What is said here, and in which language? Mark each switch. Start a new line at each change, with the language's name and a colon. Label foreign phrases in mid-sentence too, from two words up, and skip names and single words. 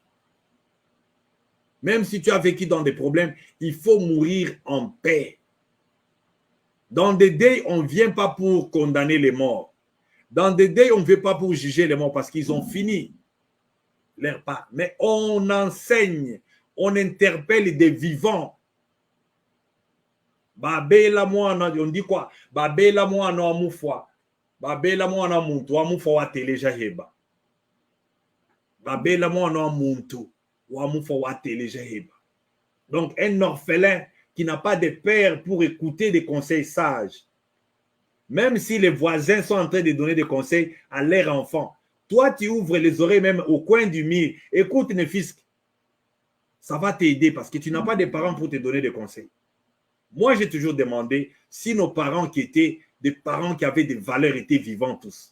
French: Même si tu as vécu dans des problèmes, il faut mourir en paix. Dans des deuils, on ne vient pas pour condamner les morts. Dans des deuils, on ne vient pas pour juger les morts parce qu'ils ont fini leur part. Mais on enseigne, on interpelle des vivants.
Luba-Katanga: Babela mwana,
French: on dit quoi?
Luba-Katanga: Babela mwana wa mufwa. Babela mwana muntu wa mufwa wa teleja heba. Babela mwana wa muntu wa mufwa wa teleja heba.
French: Donc un orphelin qui n'a pas de père pour écouter des conseils sages. Même si les voisins sont en train de donner des conseils à leurs enfants, toi tu ouvres les oreilles même au coin du mur. Écoute Néfisque. Ça va t'aider parce que tu n'as pas de parents pour te donner des conseils. Moi, j'ai toujours demandé si nos parents qui étaient des parents qui avaient des valeurs étaient vivants tous.